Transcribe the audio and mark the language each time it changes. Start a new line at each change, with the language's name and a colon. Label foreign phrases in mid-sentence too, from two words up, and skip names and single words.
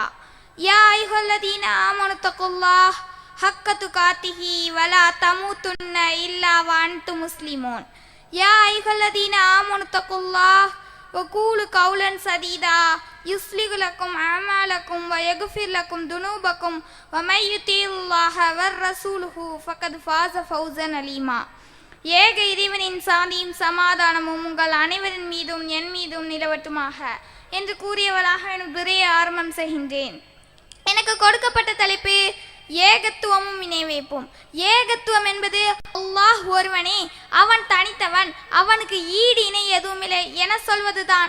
Arabic: يا أيها الذين آمنوا اتقوا الله حق تقاته ولا تموتن إلا وأنتم مسلمون. يا أيها الذين آمنوا اتقوا الله وقولوا قولا سديدا يصلح لكم أعمالكم ويغفر لكم ذنوبكم ومن يطع الله ورسوله فقد فاز فوزا عظيما.
Tamil: ஏக இறைவனின் சாந்தியும் சமாதானமும் உங்கள் அனைவரின் மீதும் என் மீதும் நிலவட்டுமாக என்று கூறியவளாக எனது உரையை ஆரம்பம் செய்கின்றேன். எனக்கு கொடுக்கப்பட்ட தலைப்பு ஏகத்துவமும் இணைவைப்பும். ஏகத்துவம் என்பது அல்லாஹ் ஒருவனே, அவன் தனித்தவன், அவனுக்கு ஈடு இணை எதுவுமில்லை என சொல்வதுதான்.